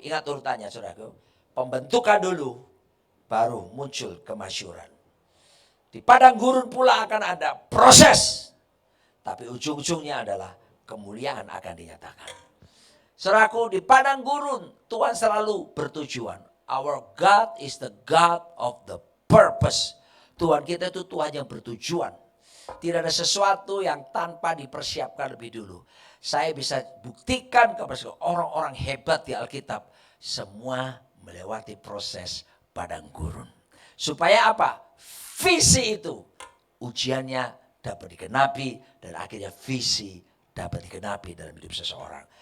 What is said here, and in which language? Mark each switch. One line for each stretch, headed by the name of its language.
Indonesian: Ingat urutannya saudaraku. Pembentukan dulu, baru muncul kemasyhuran. Di padang gurun pula akan ada proses. Tapi ujung-ujungnya adalah kemuliaan akan dinyatakan. Saudaraku, di padang gurun Tuhan selalu bertujuan.
English: Our God is the God of the purpose.
Indonesian: Tuhan kita itu Tuhan yang bertujuan. Tidak ada sesuatu yang tanpa dipersiapkan lebih dulu. Saya bisa buktikan kepada orang-orang hebat di Alkitab. Semua melewati proses padang gurun. Supaya apa? Visi itu ujiannya dapat digenapi dan akhirnya visi dapat digenapi dalam hidup seseorang.